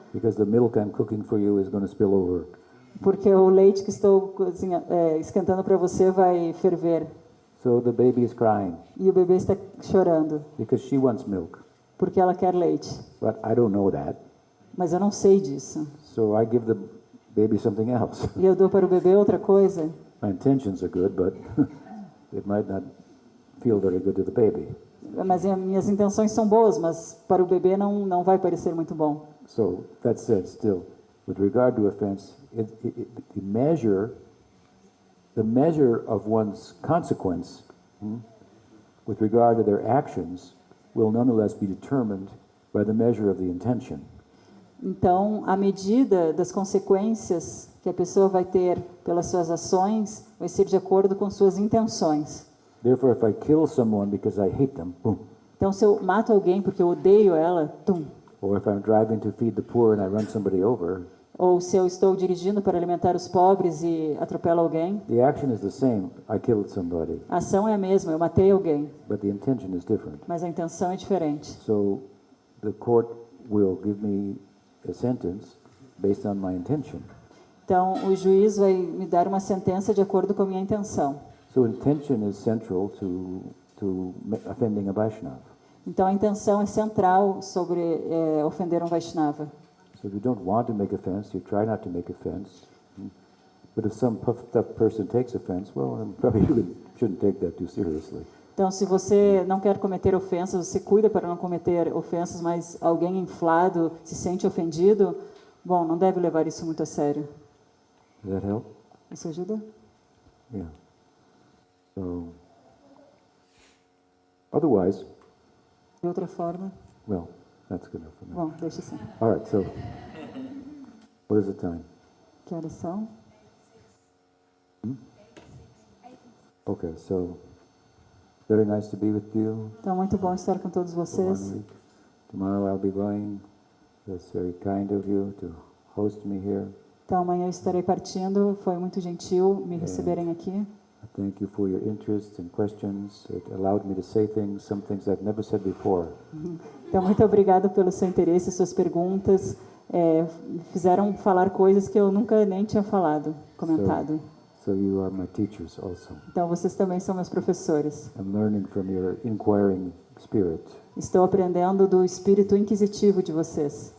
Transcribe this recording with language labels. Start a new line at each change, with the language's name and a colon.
English: Because the milk I'm cooking for you is going to spill over.
Portuguese: porque o leite que estou esquentando para você vai ferver.
English: So the baby is crying
Portuguese: E o bebê está chorando,
English: because she wants milk.
Portuguese: porque ela quer leite.
English: But I don't know that.
Portuguese: Mas eu não sei disso.
English: So I give the baby something else.
Portuguese: E eu dou para o bebê outra coisa.
English: My intentions are good, but it might not feel very good to the baby.
Portuguese: Mas minhas intenções são boas, mas para o bebê não vai parecer muito bom.
English: So that said, still, with regard to offense, the measure of one's consequence with regard to their actions will nonetheless be determined by the measure of the intention.
Portuguese: Então, a medida das consequências que a pessoa vai ter pelas suas ações vai ser de acordo com suas intenções.
English: Therefore, if I kill someone because I hate them, boom.
Portuguese: Então, se eu mato alguém porque eu odeio ela, tum.
English: Or if I'm driving to feed the poor and I run somebody over,
Portuguese: Ou se eu estou dirigindo para alimentar os pobres e atropelo alguém,
English: the action is the same. I killed somebody,
Portuguese: a ação é a mesma, eu matei alguém,
English: but the intention is different.
Portuguese: mas a intenção é diferente.
English: So the court will give me a sentence based on my intention.
Portuguese: Então, o juiz vai me dar uma sentença de acordo com a minha intenção.
English: So intention is central to offending a Vaishnava.
Portuguese: Então, a intenção é central sobre ofender um Vaishnava.
English: So if you don't want to make offense, you try not to make offense. But if some puffed up person takes offense, well, then probably you shouldn't take that too seriously.
Portuguese: Então, se você não quer cometer ofensas, você cuida para não cometer ofensas, mas alguém inflado se sente ofendido, bom, não deve levar isso muito a sério.
English: Does that help?
Portuguese: Isso ajuda?
English: Yeah. So, otherwise,
Portuguese: De outra forma,
English: Well, that's good enough for me.
Portuguese: bom, deixa assim.
English: All right, so what is the time?
Portuguese: Que horas são?
English: Okay, so very nice to be with you.
Portuguese: Então, muito bom estar com todos
English: for
Portuguese: vocês.
English: 1 week. Tomorrow I'll be going. That's very kind of you to host me here.
Portuguese: Então, amanhã eu estarei partindo. Foi muito gentil me receberem aqui.
English: I thank you for your interest and questions. It allowed me to say things, some things I've never said before.
Portuguese: Então, muito obrigado pelo seu interesse, suas perguntas. Fizeram falar coisas que eu nunca nem tinha falado, comentado.
English: So you are my teachers also.
Portuguese: Então, vocês também são meus professores.
English: I'm learning from your inquiring spirit.
Portuguese: Estou aprendendo do espírito inquisitivo de vocês.